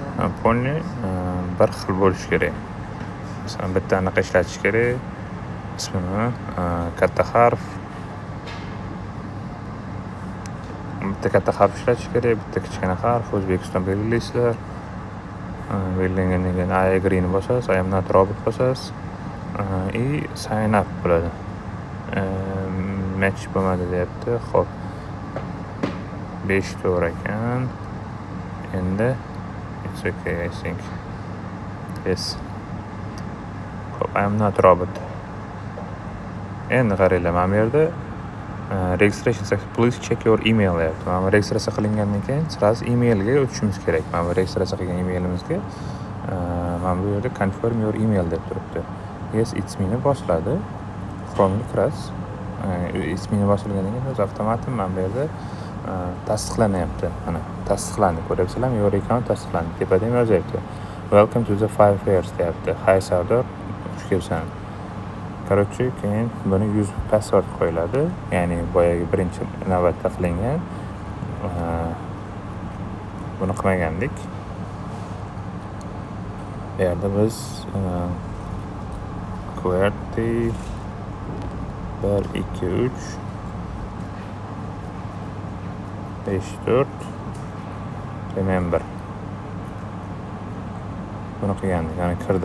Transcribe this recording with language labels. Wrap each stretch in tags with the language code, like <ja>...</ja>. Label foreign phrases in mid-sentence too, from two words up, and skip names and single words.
<uz>Polni bir xil bo'lishi kerak. Masalan, bitta anaqa ishlatish kerak. Ismini katta harf, bitta katta harf ishlatish kerak, bitta kichkina harf. O'zbekiston belgilaysizlar. Belgilangandan keyin</uz> <en>I agree</en> <uz>ni bosasiz,</uz> <en>I am not robot</en> <uz>bosasiz.</uz> <en>Sign up</en> <uz>bo'ladi. Match bo'lmadi deyapti. Xo'p. 5 to'g'ri ekan. Endi</uz> <en>it's okay, I think. Yes. Xo'p, I am not robot.</en> <uz>Endi qaranglar, mana bu yerda</uz> <en>registration success, please check your email</en> <uz>deyapti. Mana bu registratsiya qilingandan keyin sразу emailga o'tishimiz kerak. Mana bu registratsiya qilgan emailimizga mana bu yerda</uz> <en>confirm your email</en> <uz>deb turibdi.</uz> <en>Yes, it's me</en> <uz>ni bosiladi. Chrome'ga kirasiz.</uz> <en>It's me</en> <uz>ni bosilgandan keyin o'zi avtomatik mana bu yerda tasdiqlanyapti. Mana tasdiqlandi. Ko'ryapsizlarmi?</uz> <en>Your account tasdiqlandi.</en> <uz>Tepada ham yozyapti.</uz> <en>Welcome to the 5 years deyapti.</en> <uz>Hi Sardor, xush kelibsan. Короче, keyin buni</uz> <en>use password</en> <uz>qo'yiladi. Ya'ni boyagi birinchi navbatda qilingan. Buni qilmagandik. Bu yerda biz QWERTY 1 2 3 5 4 remember buni qilgandik, ya'ni kirdi.</uz>